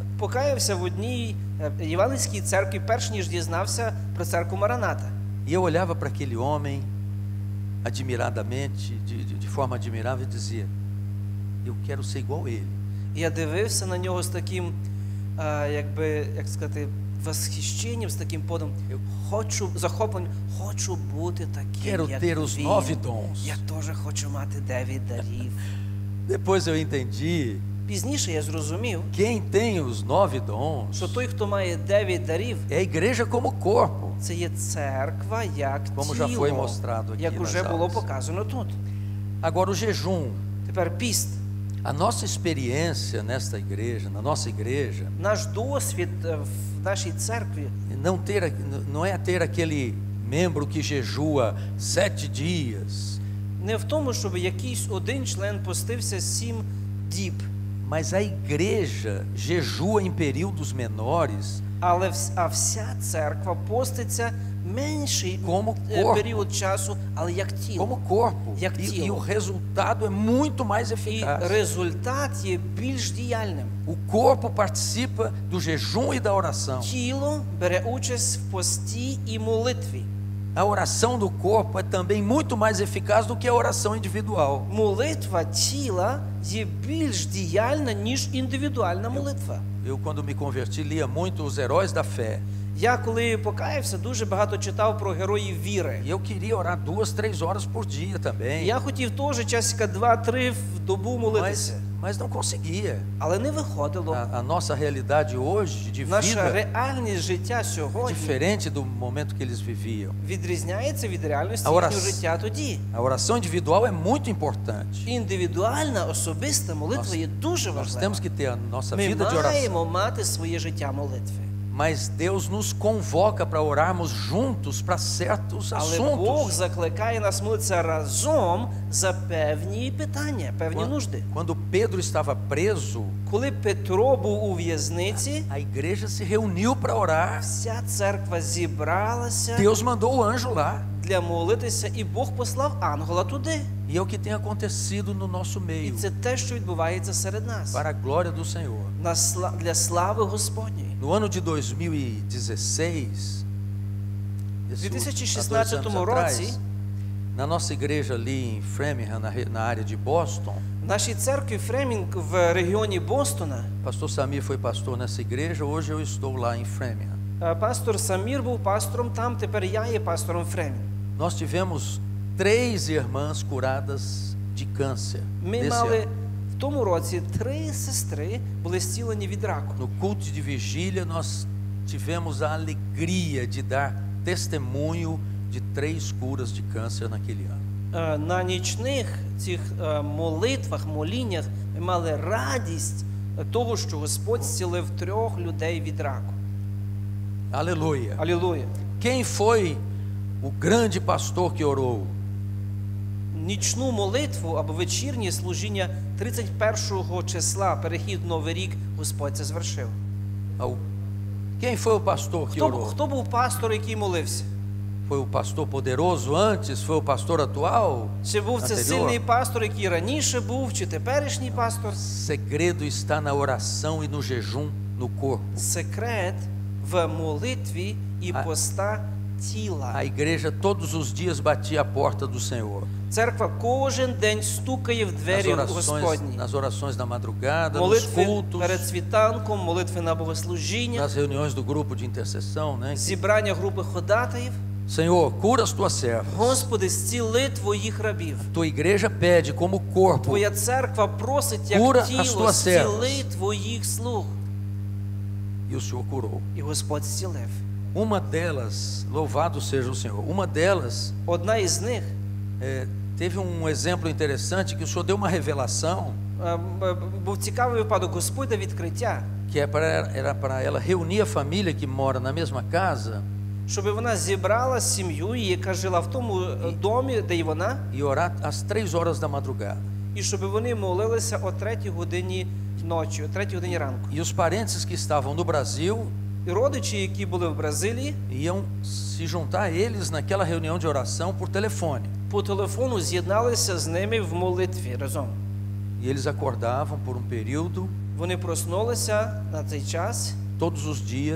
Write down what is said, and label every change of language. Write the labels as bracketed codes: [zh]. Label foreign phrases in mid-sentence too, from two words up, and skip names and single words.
[uk] Покаявся в одній євангельській церкві, перш ніж дізнався про церкву Мараната. [pt] E eu olhava para aquele homem admiradamente, de forma admirável, e dizia, eu quero ser igual a ele. [uk] І я дивився на нього з таким, якби, як сказати, восхищенням, з таким подом. Хочу, захопленням, хочу бути таким, [pt] Quero [uk] як [pt] ter os [uk] він. [pt] 9 dons. [uk] Я теж хочу мати 9 дарів. [pt] Depois eu entendi [uk] Пізніше я зрозумів, [pt] quem tem os 9 dons [uk] що той, хто має 9 дарів, [pt] é a igreja como corpo, [uk] це є церква як [pt] como já foi [uk] тіло, [pt] mostrado aqui [uk] як уже [pt] nas [uk] було [pt] aulas. [uk] показано тут. [pt] Agora o jejum, [uk] Тепер піст. [pt] a nossa experiência nesta igreja, na nossa igreja, [uk] Наш досвід в нашій церкві [pt] não é ter aquele membro que jejua 7 dias, [uk] не в тому, щоб якийсь один член постився 7 діб, [pt] mas a igreja jejua em períodos menores, [uk] але вся церква поститься менший [pt] Como corpo. [uk] період часу, але як тіло. [pt] como corpo, [uk] Jak [pt] e [uk] тіло. [pt] o resultado é muito mais [uk] І [pt] eficaz. [uk] результат є більш діяльним. [pt] O corpo participa do jejum e da oração. [uk] Тіло бере участь в пості і молитві. [pt] A oração do corpo é também muito mais eficaz do que a oração individual. [uk] Молитва тіла є більш діяльна, ніж індивідуальна молитва. [pt] Eu, quando me converti, lia muito os heróis da fé. [uk] Я, коли покаявся, дуже багато читав про героїв віри. [pt] E eu queria orar 2-3 horas por dia também. [uk] Я хотів теж часика 2-3 в добу молитися, [pt] Mas não conseguia. [uk] але не виходило. [pt] A nossa realidade hoje de [uk] Наша [pt] vida [uk] реальність життя [pt] é [uk] сьогодні [pt] diferente do momento que eles viviam. [uk] відрізняється від реальності А їхнього орас- життя тоді. [pt] A oração individual é muito importante. [uk] Індивідуальна, особиста молитва є дуже [pt] Nós [uk] важлива. [pt] temos que ter a nossa [uk] Ми [pt] vida de oração. [uk] маємо мати своє життя молитви. [pt] Mas Deus nos convoca para orarmos juntos para certos [uk] Але Бог [pt] assuntos. [uk] закликає нас молитися разом за певні питання, певні нужди. [pt] Quando Pedro estava preso, [uk] Коли Петро був у в'язниці, [pt] a igreja se reuniu para orar. [uk] вся церква зібралася [pt] Deus mandou o anjo lá. [uk] для молитися, і Бог послав ангела туди. [pt] E é o que tem acontecido no nosso [uk] І [pt] meio, [uk] це те, що відбувається серед нас. [pt] para a glória do Senhor. [uk] Для слави Господньої. [pt] No ano de 2016, [uk] В [pt] há 2 [uk] 2016 [pt] anos [uk] році [pt] atrás, na nossa igreja ali em Framingham, na área de Boston, [uk] в нашій церкві Фремінг в регіоні Бостона [pt] pastor Samir foi pastor nessa igreja, hoje eu estou lá em Framingham. [uk] пастор Самір був пастором там, тепер я є пастором Фремінг. [pt] Nós tivemos 3 irmãs curadas de câncer [uk] Ми [pt] nesse [uk] мали [pt] ano. [uk] в тому році 3 сестри були зцілені від раку. [pt] No culto de vigília, nós tivemos a alegria de dar testemunho de 3 curas de câncer naquele ano. [uk] На нічних цих молитвах, моліннях ми мали радість того, що Господь зцілив 3 людей від раку. [pt] Aleluia. [uk] Алілуя. [pt] Quem foi o grande pastor que orou? [uk] Нічну молитву або вечірнє служіння 31 числа, перехід в Новий рік, Господь це звершив. [pt] Quem foi o pastor que orou? [uk] Хто був пастор, який молився? [pt] Foi o pastor poderoso antes? Foi o pastor atual? [uk] Чи був це [pt] Anterior? [uk] сильний пастор, який раніше був, чи теперішній пастор? [pt] O segredo está na oração e no jejum no corpo. [uk] Секрет в молитві і А- поста тіла. [pt] A igreja todos os dias batia a porta do Senhor. [uk] Церква кожен день стукає в двері Господні. [pt] Nas orações da madrugada, nos [uk] Молитви [pt] cultos, [uk] перед світанком, молитви на богослужіння, [pt] nas reuniões do grupo de intercessão, né? [uk] зібрання групи ходатаїв. [pt] Senhor, cura as tuas servas. [uk] Господи, зціли твоїх рабів. [pt] Tua igreja pede como corpo [uk] Твоя церква просить, як [pt] Cura as [uk] тіло, [pt] tuas [uk] зціли [pt] servas. [uk] твоїх слуг. [pt] e o Senhor curou. [uk] І Господь зцілив. [pt] Uma delas, louvado seja o Senhor, uma delas [uk] Одна із них [pt] teve um exemplo interessante que o Senhor deu uma revelação [uk] був цікавий випадок. Господь дав відкриття, [pt] que era para ela reunir a família que mora na mesma casa [uk] щоб вона зібрала сім'ю, яка жила в тому домі, де й вона, [pt] e orar às 3 horas da madrugada. [uk] і щоб вони молилися о 3 годині ночі, о 3 годині ранку. [pt] E os parentes que estavam no Brasil [uk] І родичі, які були в Бразилії, [pt] iam se juntar a eles naquela reunião de oração por telefone. [uk] по телефону з'єдналися з ними в молитві разом. [pt] E eles acordavam por um período, [uk] Вони проснулися на цей час, [pt] todos os dias,